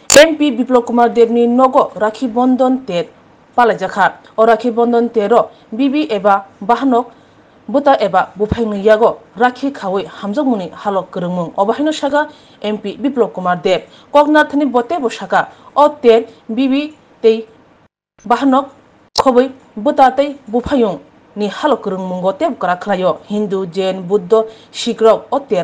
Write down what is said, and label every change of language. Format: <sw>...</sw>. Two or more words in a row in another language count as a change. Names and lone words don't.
<trp>एमपी विप्लव कुमार देवनी नगो राखी बंधन तेर पालायजाखा और राखी बंधन तेरो बिबि एबा बाहनक बुता एबा बुफायनि यागो राखी खावै हामजमुनि हालक गरंमु अबाहायनो सागा एमपी विप्लव कुमार देव कगनाथनि बते बसाका अ तेर बिबि तै बाहनक खबै बुता तै बुफायं नि हालक गरंमु तेब करा खलायो हिंदू जैन बुद्ध सिख रक अ तेर</trp>